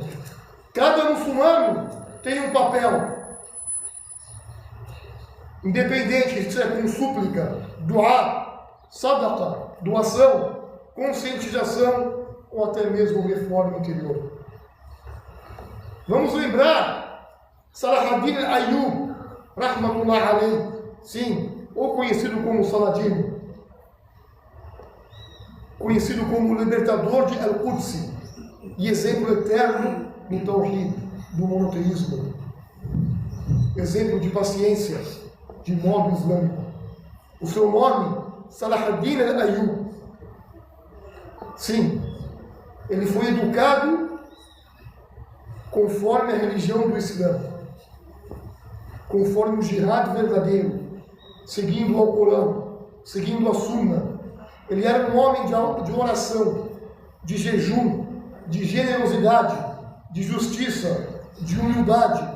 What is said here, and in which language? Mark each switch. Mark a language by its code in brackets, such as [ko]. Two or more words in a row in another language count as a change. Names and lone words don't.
[pt] Cada muçulmano tem um papel, independente se é com súplica, duá, sadaqa, doação, conscientização ou até mesmo reforma interior. Vamos lembrar Salahaddin al-Ayyub, [ar] رحمة الله عليه, [pt] sim, ou conhecido como Saladino, conhecido como libertador de Al-Quds e exemplo eterno do Tawhid, do monoteísmo, exemplo de paciência, de modo islâmico. O seu nome, Salahaddin al-Ayyub. Sim, ele foi educado conforme a religião do Islã, conforme o jihad verdadeiro, seguindo o Alcorão, seguindo a Sunna. Ele era um homem de oração, de jejum, de generosidade, de justiça, de humildade.